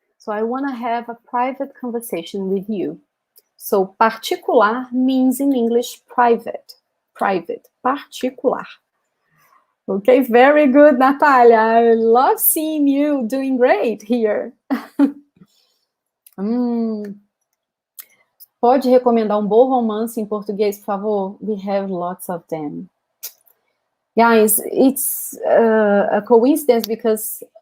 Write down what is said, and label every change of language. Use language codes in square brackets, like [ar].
[en] So I want to have a private conversation with you. So particular means in English private. Private. Particular. Okay, very good, Natalia. I love seeing you doing great here. [pt] Pode recomendar bom romance em português, por favor? [en] We have lots of them. Guys, it's a coincidence because